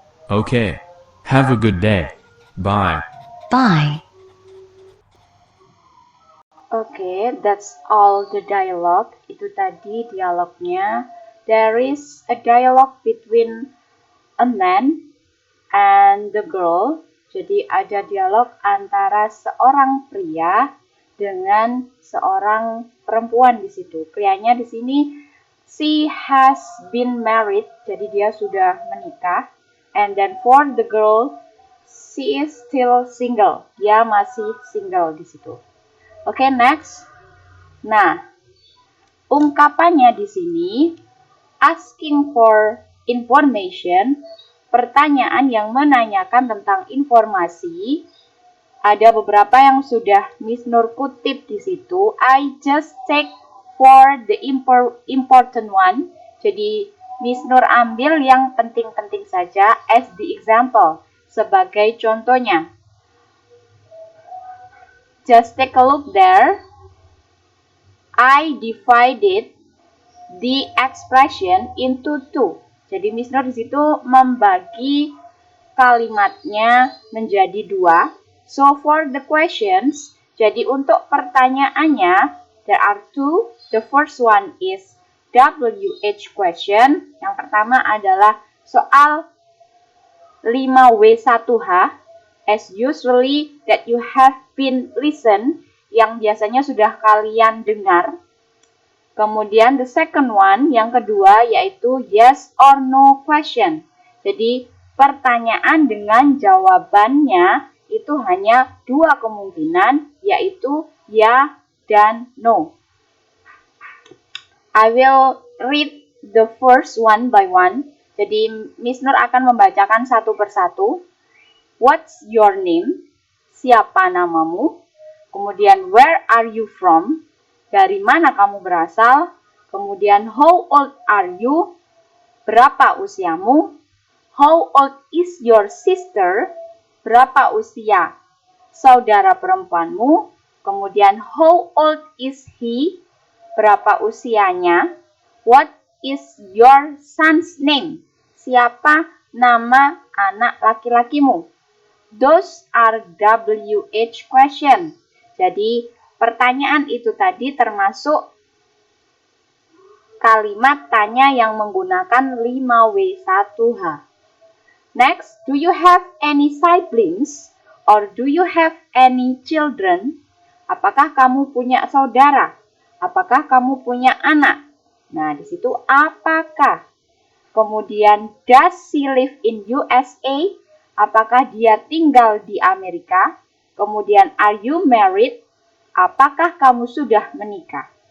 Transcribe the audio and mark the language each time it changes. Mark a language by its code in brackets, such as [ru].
[en] Okay. Have a good day. Bye. Bye. Okay, that's all the dialogue. [id] Itu tadi dialognya. [en] There is a dialogue between a man and the girl. [id] Jadi ada dialog antara seorang pria dengan seorang perempuan di situ. Prianya di sini [en] she has been married, [id] jadi dia sudah menikah. [en] And then for the girl, she is still single. [id] Dia masih single di situ. Oke, next. Nah, ungkapannya di sini [en] asking for information, [id] pertanyaan yang menanyakan tentang informasi. Ada beberapa yang sudah Miss Nur kutip di situ. [en] I just take for the important one. [id] Jadi Miss Nur ambil yang penting-penting saja [en] as the example, [id] sebagai contohnya. [en] Just take a look there. I divided the expression into 2. [id] Jadi Miss Nur di situ membagi kalimatnya menjadi 2. [en] So for the questions, [id] jadi untuk pertanyaannya, [en] There are two. The first one is WH question. [id] Yang pertama adalah soal 5W1H. [en] As usually that you have been listen, [id] yang biasanya sudah kalian dengar. [en] Kemudian the second one, [id] yang kedua, yaitu [en] yes or no question. [id] Jadi pertanyaan dengan jawabannya itu hanya dua kemungkinan, yaitu ya dan no. [en] I will read the first one by one. [id] Jadi Miss Nur akan membacakan satu persatu. [en] What's your name? [id] Siapa namamu? Kemudian [en] where are you from? [id] Dari mana kamu berasal? Kemudian [en] how old are you? [id] Berapa usiamu? [en] How old is your sister? [id] Berapa usia saudara perempuanmu? [en] Kemudian how old is he? [id] Berapa usianya? [en] What is your son's name? [id] Siapa nama anak laki-lakimu? [en] Those are WH question. [id] Jadi pertanyaan itu tadi termasuk kalimat tanya yang menggunakan 5W1H. [en] Next, do you have any siblings or do you have any children? [id] Apakah kamu punya saudara? Apakah kamu punya anak? Nah, di situ apakah. [en] Kemudian, does she live in USA? [id] Apakah dia tinggal di Amerika? [en] Kemudian, are you married? [id] Apakah kamu sudah menikah?